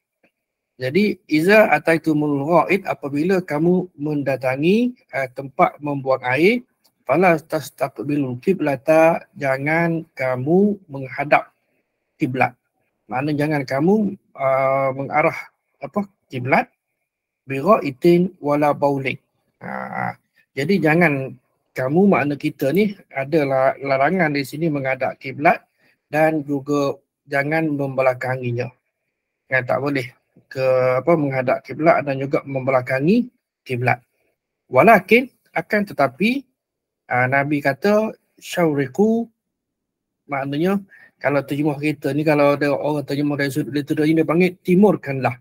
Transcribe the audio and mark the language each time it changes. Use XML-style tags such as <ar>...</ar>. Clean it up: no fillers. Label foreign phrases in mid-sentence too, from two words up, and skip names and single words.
<ms>Jadi</ms> <ar>iza ataitumul ghaid,</ar> <ms>apabila kamu mendatangi tempat membuang air,</ms> <ar>fala tastaqbilul qiblata,</ar> <ms>jangan kamu menghadap kiblat. Maknanya jangan kamu mengarah kiblat,</ms> <ar>bi ghaitin wala baulik.</ar> <ms>Jadi jangan kamu, makna kita ni ada larangan di sini menghadap kiblat dan juga jangan membelakanginya. Kan, tak boleh menghadap kiblat dan juga membelakangi kiblat. Walakin, akan tetapi Nabi kata syawriku, maknanya kalau terjemah kita ni, kalau ada orang terjemah dari sudut literal ini, dia panggil timurkanlah.</ms>